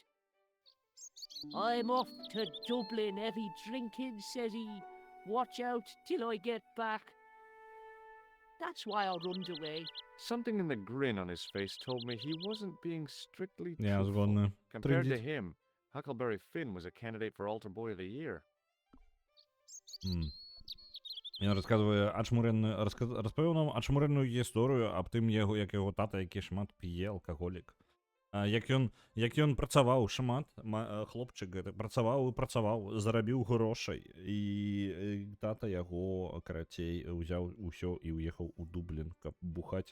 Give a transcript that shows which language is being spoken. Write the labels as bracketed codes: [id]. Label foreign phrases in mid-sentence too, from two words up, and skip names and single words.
[en] I'm off to Dublin heavy drinking, says he. Watch out till I get back. That's why I runned away. Something in the grin on his face told me he wasn't being strictly [be] Я [en] truthful. [be] згодна. [en] Compared to [uk] Трындіть. [en] him, Huckleberry Finn was a candidate for Altar Boy of the Year. [be] Ён распавёў нам ачмурэнную гісторыю аб тым, як яго тата, які шмат п'е, алкаголік. Як ён працаваў шмат, хлопчык гэты працаваў, зарабіў грошай, і тата яго, карацей, узяў усё і ўехаў у Дублін, каб бухаць.